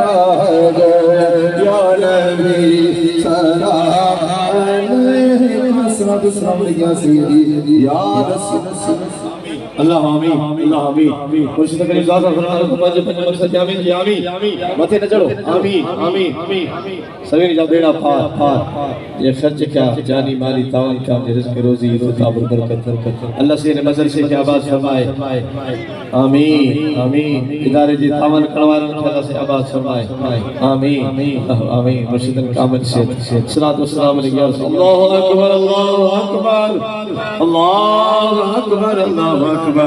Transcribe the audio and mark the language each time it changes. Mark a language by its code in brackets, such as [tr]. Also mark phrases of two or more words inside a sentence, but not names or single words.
[ar] مگر يا نبي سلام عليه صلاة سلام عليه يا سيدي يا رسول [sd] अल्लाह आमीन अल्लाह आमीन मुर्शिद करीम ज़ात फरमाना को पांच पंज मकसद आमीन जी आमीन मथे न चढ़ो आमीन आमीन सवेरे जब बेड़ा पार ये खर्च क्या जानी माली तावन का रिज़्क़ रोज़ी रुता बरकत अल्लाह से ने मदरसे के आबाद फरमाए आमीन आमीन इदारे जी तावन करवाने अल्लाह से आबाद फरमाए आमीन आमीन मुर्शिद कामिल से सलातो सलाम अलैहि [ar] الله أكبر الله أكبر الله أكبر الله أكبر